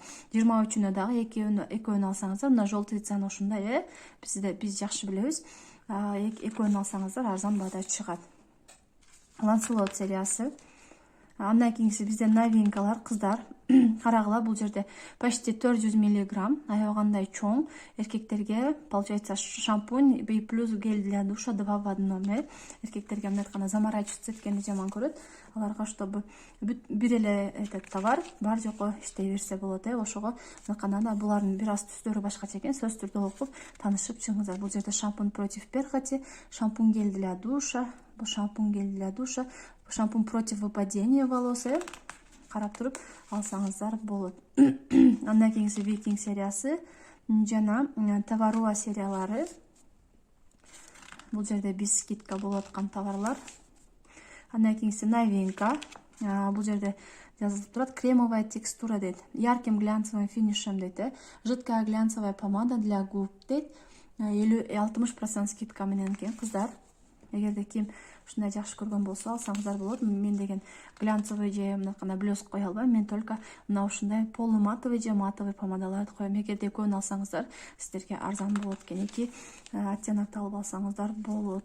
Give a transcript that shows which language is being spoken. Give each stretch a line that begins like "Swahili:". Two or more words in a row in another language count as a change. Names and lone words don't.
Kyrgyz: 23-үнө дагы экөөнү алсаңыздар, мына
Russian: желтый цена
Kyrgyz: ушундай, биз жакшы билебиз. Экөөнү алсаңыздар арзан баада чыгат. Ланселот сериясы Андан кийинкиси бизде новинкалар кыздар. Карагыла, бул жерде почти 400 миллиграмм, аябагандай чоң.
Russian: Эркектерге получается шампунь B+ гель для душа 2 в 1.
Kyrgyz: Эркектерге мындай айтканда заморачиваться эткенди жаман көрөт. Аларга чтобы бир эле
Russian: этот товар
Kyrgyz: бар жокко иштей берсе болот. Ошого мынаканда булардын бир аз түстөрү башкача экен. Сөз түрдө окуп таанышып чыгыңыздар. Бул жерде
Russian: шампунь против перхоти, шампунь гель для душа, бул шампунь гель для душа, шампунь против выпадения волос.
Kyrgyz: Карап туруп алсаңыздар болот. Андан кийинкиси Викинг сериясы жана Товаруа сериялары. Бул жерде биз скидка болуп аткан товарлар. Андан кийинкиси новинка. Бул жерде жазылып турат:
Russian: кремовая текстура
Kyrgyz: дейт.
Russian: Ярким глянцевым финишем дейт. Жидкая глянцевая помада для губ дейт.
Kyrgyz: 60% скидка менен экен кыздар. Эгерде ким ушундай жакшы көргөн болсо алсаңыздар болот. Мен деген глянцевый же мынакана блеск кое албайм. Мен только мына ушундай полуматовый же матовый помадаларды коем. Эгерде экөөнү алсаңыздар сиздерге арзан болот экен. 2 оттенокто алып алсаңыздар болот.